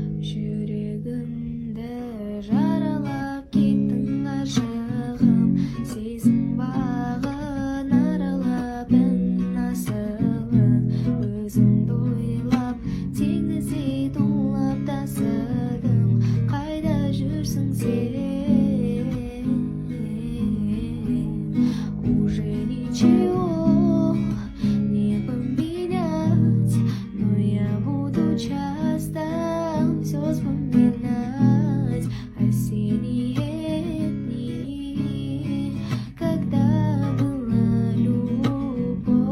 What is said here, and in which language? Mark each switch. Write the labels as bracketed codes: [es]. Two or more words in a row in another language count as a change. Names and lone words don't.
[kk] Жүрегімді жаралап кеттің ғашығым, сезім бағын аралап ән асылы. Өзіңді ойлап теңіздей тулап тасыдым. Қайда жүрсің сен? [ru] Уже ничего не поменять, но я буду часто всё вспоминать. Осенние дни, когда была любовь.